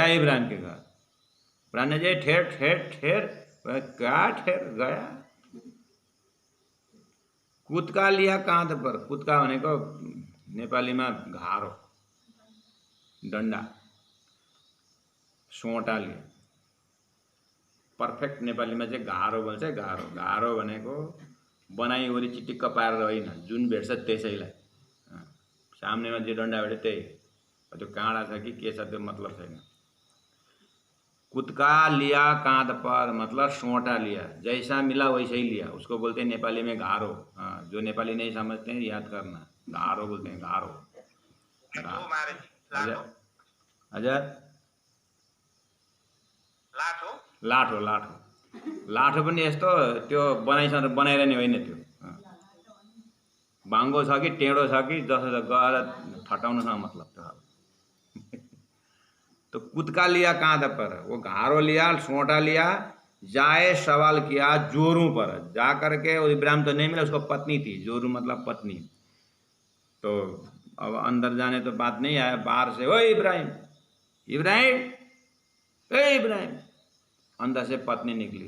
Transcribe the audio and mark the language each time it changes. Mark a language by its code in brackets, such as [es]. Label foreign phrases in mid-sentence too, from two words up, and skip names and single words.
[hi] इब्राहिम के घर प्राण जी ठेर ठेर ठेर, क्या ठेर गया, कुदका लिया कांध पर। कुदका होने को नेपाली में घारो, डंडा, सोटा लिया। [ne] पर्फेक्ट नेपाली में चाहिँ घारो भन्छ। घारो भनेको बनाई वरी चिटिक्क पारेर होइन, जुन भेट्छ त्यसैलाई। सामनेमा जे डन्डा भेट्यो त्यही, त्यो काँडा छ कि के छ त्यो मतलब छैन। [hi] कुदका लिया कांध पर मतलब सोटा लिया, जैसा मिला वैसे ही लिया। उसको बोलते हैं नेपाली में घारो। जो नेपाली नहीं समझते हैं याद करना, घारो बोलते हैं, घारो। [ne] अजर लाठो लाठो लाठो पनि यस्तो त्यो बनाएर नि होइन, त्यो बाङ्गो छ कि टेढो छ कि जसो गएर ठटाउनुसँग मतलब त्यो। [hi] तो कुदका लिया कांध पर, वो घारो लिया, सोटा लिया, जाए सवाल किया जोरू पर। जा करके वो इब्राहिम तो नहीं मिला, उसको पत्नी थी, जोरू मतलब पत्नी। तो अब अंदर जाने तो बात नहीं आया, बाहर से ओ इब्राहिम इब्राहिम ए इब्राहिम, अंदर से पत्नी निकली।